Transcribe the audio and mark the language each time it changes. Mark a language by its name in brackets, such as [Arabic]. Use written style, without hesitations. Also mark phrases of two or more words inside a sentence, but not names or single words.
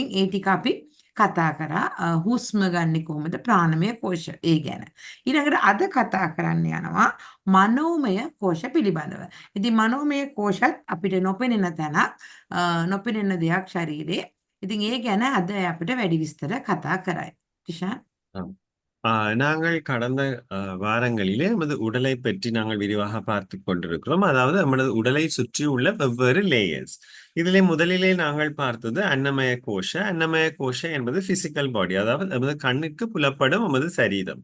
[Sinhala] ඒ ටික අපි කතා කරා හුස්ම ගන්නෙ කොහොමද, ප්‍රාණමය කෝෂ ඒ ගැන. ඊළඟට අද කතා කරන්න යනවා මනෝමය කෝෂ පිළිබඳව. ඉතින් මනෝමය කෝෂත් අපිට නොපෙනෙන තැනක්, නොපෙනෙන දෙයක් ශරීරේ. ඉතින් ඒ ගැන අද අපිට වැඩි විස්තර කතා කරයි. [Tamil] டிஷான். நாங்கள் கடந்த வாரங்களிலே நமது உடலை பற்றி நாங்கள் விரிவாக பார்த்து கொண்டிருக்கிறோம். அதாவது நமது உடலை சுற்றியுள்ள வெவ்வேறு லேயர்ஸ். இதிலே முதலிலே நாங்கள் பார்த்தது அன்னமய கோஷ. அன்னமய கோஷ என்பது [English] physical body, [Tamil] அதாவது நமது கண்ணுக்கு புலப்படும் நமது சரீரம்.